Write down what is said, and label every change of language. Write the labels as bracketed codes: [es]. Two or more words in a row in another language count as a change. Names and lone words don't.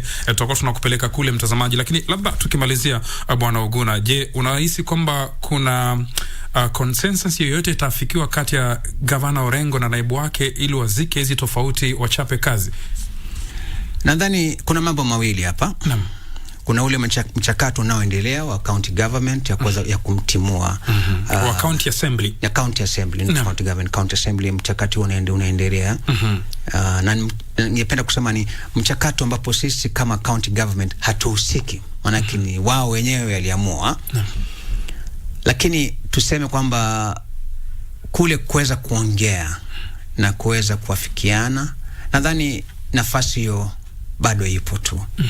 [sw] Tutakuwa tunakupeleka kule mtazamaji, lakini labda tukimalizia Bwana Oguna, je, unahisi kwamba kuna consensus yoyote itafikiwa kati ya gavana Orengo na naibu wake ili wazike hizi tofauti wachape kazi? Nadhani kuna mambo mawili hapa. Kuna ule mchakato unaoendelea wa [en] county government [sw] ya kuweza ya kumtimua wa [en] county assembly. Ya county assembly, county government, county assembly, [sw] mchakato unaendelea. Na ningependa kusema ni mchakato ambapo sisi kama [en] county government [sw] hatuhusiki. Maana ni wao wenyewe waliamua. Lakini tuseme kwamba kule kuweza kuongea na kuweza kuafikiana, nadhani nafasi hiyo bado ipo tu.